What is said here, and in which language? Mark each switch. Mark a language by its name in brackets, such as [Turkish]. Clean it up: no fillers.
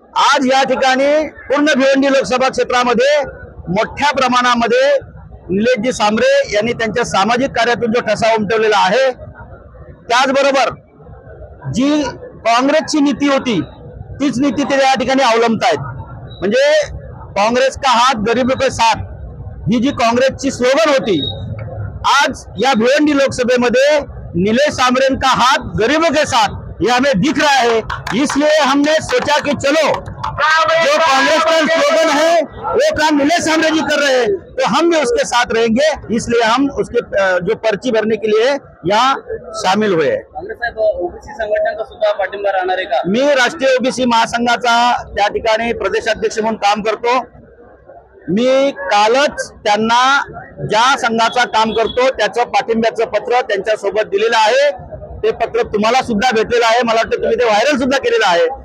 [Marathi] आज या ठिकाणी पूर्ण भिवंडी लोकसभा क्षेत्रामध्ये मोठ्या प्रमाणामध्ये निलेशजी सांबरे यांनी त्यांच्या सामाजिक कार्यातून जो ठसा उमटवलेला आहे, त्याचबरोबर जी काँग्रेसची नीती होती तीच नीती ते या ठिकाणी अवलंबतायत। [Hindi] म्हणजे काँग्रेस का हात गरीबों के साथ ही [Marathi] जी काँग्रेसची स्लोगन होती, आज या भिवंडी लोकसभेमध्ये [Hindi] नीलेश सांबरे का हाथ गरीबों के साथ ये हमें दिख रहा है। इसलिए हमने सोचा कि चलो जो कांग्रेस का स्लोगन है वो काम नीलेश सांबरे जी कर रहे हैं तो हम भी उसके साथ रहेंगे, इसलिए हम उसके जो पर्ची भरने के लिए यहाँ शामिल हुए। [Marathi] ओबीसी संघटनांचा सुद्धा पाठिंबा राहणार आहे का? मी राष्ट्रीय ओबीसी महासंघाचा त्या ठिकाणी प्रदेशाध्यक्ष म्हणून काम करतो। मी कालच त्यांना ज्या संघाचा काम करतो त्याचं पाठिंब्याचं पत्र त्यांच्या सोबत दिलेलं आहे। ते पत्र तुम्हाला सुद्धा भेटलेलं आहे, मला वाटतं तुम्ही ते व्हायरल सुद्धा केलेलं आहे।